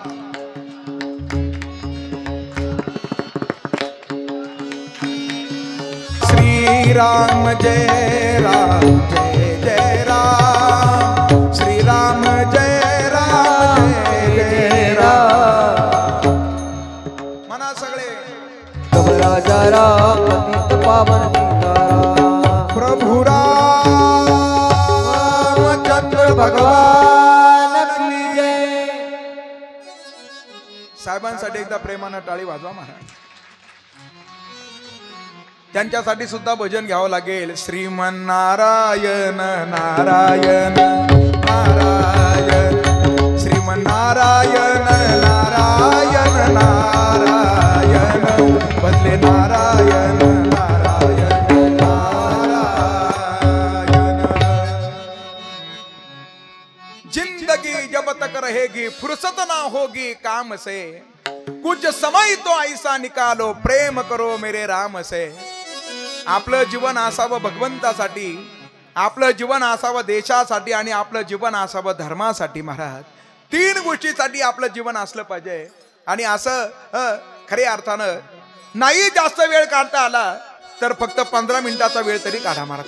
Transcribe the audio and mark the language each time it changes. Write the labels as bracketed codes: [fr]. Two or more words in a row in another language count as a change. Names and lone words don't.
[hi] श्रीराम जय राम, जय जय राम, श्रीराम जय राम, जय जय राम. [mr] म्हणा सगळे. [hi] तब राजा राम पतित पावन सीताराम. प्रभु रामचंद्र भगवान की जय. [mr] साहेबांसाठी एकदा प्रेमानं टाळी वाजवा महाराज. त्यांच्यासाठी सुद्धा भजन घ्यावं लागेल. [hi] श्रीमन नारायण नारायण नारायण, श्रीमन नारायण नारायण नारायण, बदले नारायण नारायण नारायण. जिंदगी जब तक रहेगी फुर्सत ना होगी काम से, कुछ समय तो ऐसा निकालो प्रेम करो मेरे राम से. [mr] आपलं जीवन असावं भगवंतासाठी, आपलं जीवन असावं देशासाठी, आणि आपलं जीवन असावं धर्मासाठी. महाराज, तीन गोष्टीसाठी आपलं जीवन असलं पाहिजे. आणि असं खऱ्या अर्थानं नाही जास्त वेळ काढता आला तर फक्त 15 मिनिटाचा वेळ तरी काढा महाराज.